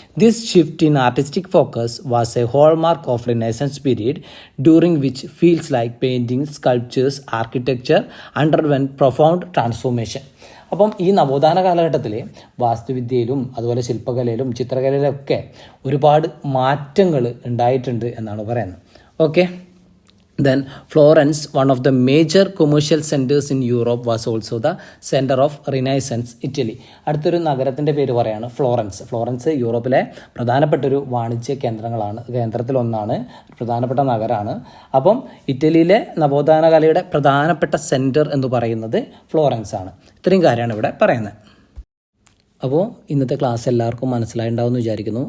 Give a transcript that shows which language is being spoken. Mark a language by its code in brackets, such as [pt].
[en] This shift in artistic focus was a hallmark of Renaissance period during which fields like painting, sculptures, architecture underwent profound transformation. [ml] അപ്പം ഈ നവോത്ഥാന കാലഘട്ടത്തിൽ വാസ്തുവിദ്യയിലും അതുപോലെ ശില്പകലയിലും ചിത്രകലയിലൊക്കെ ഒരുപാട് മാറ്റങ്ങൾ ഉണ്ടായിട്ടുണ്ട് എന്നാണ് പറയുന്നത്. [en] Okay, then Florence, one of the major commercial centers in Europe, was also the center of Renaissance Italy. [ml] അടുത്തൊരു നഗരത്തിൻ്റെ പേര് പറയാണ് ഫ്ലോറൻസ് യൂറോപ്പിലെ പ്രധാനപ്പെട്ടൊരു വാണിജ്യ കേന്ദ്രത്തിലൊന്നാണ്, പ്രധാനപ്പെട്ട നഗരമാണ്. അപ്പം ഇറ്റലിയിലെ നവോത്ഥാന കലയുടെ പ്രധാനപ്പെട്ട സെൻറ്റർ എന്ന് പറയുന്നത് ഫ്ലോറൻസ് ആണ്. ഇത്രയും കാര്യമാണ് ഇവിടെ പറയുന്നത്. അപ്പോൾ ഇന്നത്തെ ക്ലാസ് എല്ലാവർക്കും മനസ്സിലായിട്ടുണ്ടാവുമെന്ന് വിചാരിക്കുന്നു.